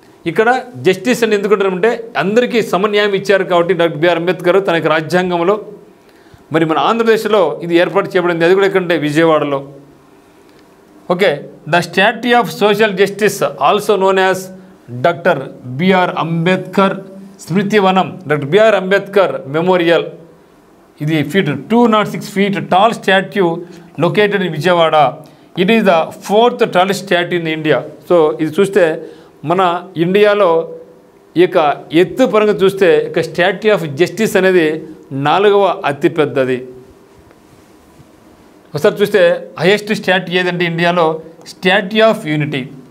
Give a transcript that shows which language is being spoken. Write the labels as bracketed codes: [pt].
[te] ఇక్కడ జస్టిస్ అని ఎందుకుంటారంటే అందరికీ సమన్యాయం ఇచ్చారు కాబట్టి డాక్టర్ బిఆర్ అంబేద్కర్ తన రాజ్యాంగంలో మరి మన ఆంధ్రప్రదేశ్లో ఇది ఏర్పాటు చేయబడింది. అది కూడా ఎక్కడంటే విజయవాడలో. [en] Okay, the statue of social justice also known as doctor B R Ambedkar Smritivanam, doctor B R Ambedkar memorial. ఇది 206 feet tall statue located in Vijayawada. It is the 4th tallest statue in India. [te] So ఇది చూస్తే మన ఇండియాలో ఈ యొక్క ఎత్తు పరంగా చూస్తే ఇక స్టాట్యూ ఆఫ్ జస్టిస్ అనేది 4వ అతిపెద్దది. ఒకసారి చూస్తే హైయెస్ట్ స్టాట్యూ ఏదంటే ఇండియాలో స్టాట్యూ ఆఫ్ యూనిటీ.